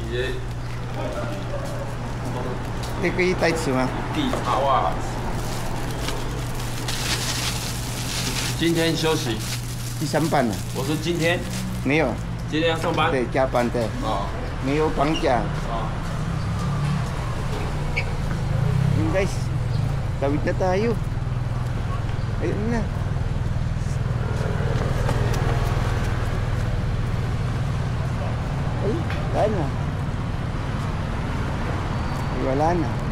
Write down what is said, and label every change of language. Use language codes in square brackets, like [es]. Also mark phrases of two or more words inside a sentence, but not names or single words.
[zh] 这可以带吃吗？地茶袜。今天休息。去上班了？我说今天，没有，今天要上班。对，加班的，哦没有放假。哦。 [tl] Yun guys, tawid na tayo. Ayun na. Ay, wala na. Ay, wala na.